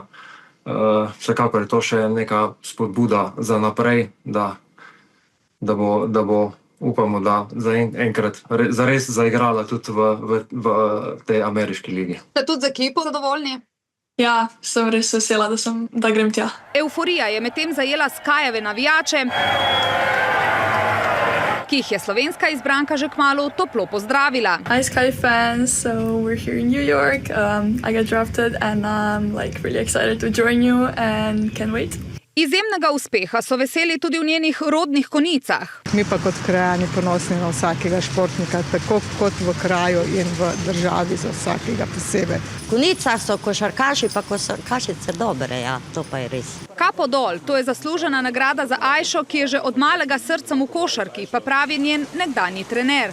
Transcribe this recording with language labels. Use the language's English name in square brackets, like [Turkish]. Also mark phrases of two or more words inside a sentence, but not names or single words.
[Slovenian] Vsekakor je to še neka spodbuda za naprej, da bo, upamo, da za enkrat zares zaigrala tudi v tej ameriški ligi. Ste tudi z ekipo zadovoljni? Ja, sem res vesela, da grem tja. Euforija je medtem zajela Skyjeve navijače, ki jih je slovenska izbranka že kmalu toplo pozdravila. [English] Hi Sky fans, so we're here in New York. I got drafted and I'm really excited to join you and can't wait. [Slovenian] Izjemnega uspeha so veseli tudi v njenih rodnih konicah. Mi pa kot krajani ponosni na vsakega športnika, tako kot v kraju in v državi za vsakega posebej. V konicah so košarkaši pa košarkašice dobre, ja, to pa je res. Kapo dol, to je zaslužena nagrada za Ajšo, ki je že od malega srcem v košarki, pa pravi njen nekdanji trener.